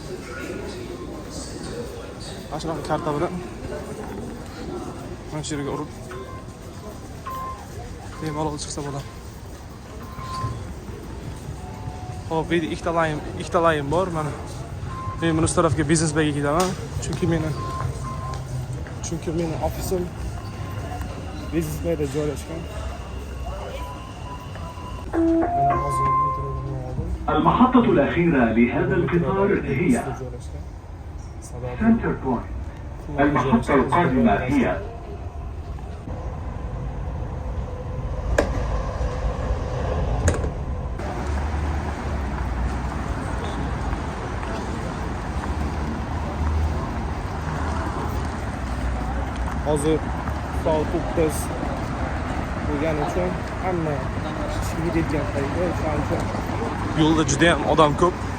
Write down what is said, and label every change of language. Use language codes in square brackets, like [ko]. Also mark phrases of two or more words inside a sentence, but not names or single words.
[uz] Ashnaqa karta bilan mana shu yerga urib bemalol chiqsa bo'ladi. Hop, bu yerda ikkita layn bor mana. Men buni tarafga biznes bayga ketaman. Chunki meni ofisim biznes bayda joylashgan. [ar] المحطة الأخيرة لهذا القطار هي سنتر بوينت. المحطة القادمة هي [uz] Hozir soat 9 bo'lgani uchun hamma ishga ketgan paytda o'shaning uchun yo'lda juda ham odam ko'p.